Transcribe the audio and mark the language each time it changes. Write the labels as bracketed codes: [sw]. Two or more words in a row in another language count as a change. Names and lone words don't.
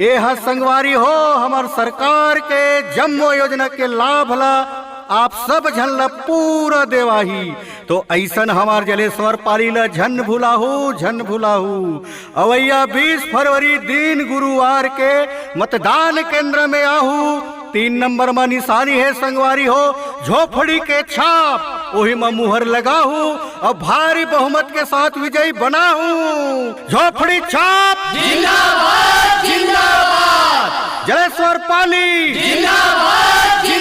[hne] ये है संगवारी हो हमार सरकार के जम्मो योजना के लाभ ला आप सब झन ला पूरा देवाही। तो ऐसन हमार जलेश्वर पाली ला झन भुलाहू अवैया 20 फरवरी दिन गुरुवार के मतदान केंद्र में आहू। 3 नंबर में निशानी है संगवारी हो झोपड़ी के छाप वही में मुहर लगाहू और भारी बहुमत के साथ विजयी बनाहू। झोपड़ी छाप जिंदाबाद जिंदाबाद, जलेश्वर पाली जिंदाबाद।